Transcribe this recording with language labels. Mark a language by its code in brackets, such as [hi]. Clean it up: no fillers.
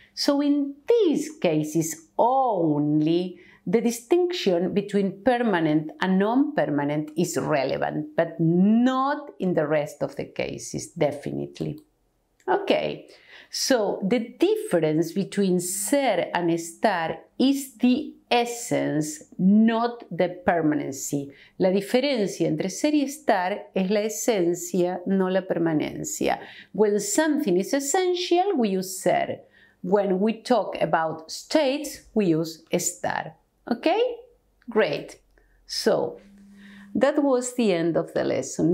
[en] So in these cases only, the distinction between permanent and non-permanent is relevant, but not in the rest of the cases, definitely. Okay, so the difference between ser and estar is the essence, not the permanency. [es] La diferencia entre ser y estar es la esencia, no la permanencia. [en] When something is essential, we use ser. When we talk about states, we use estar. Okay? Great. So, that was the end of the lesson.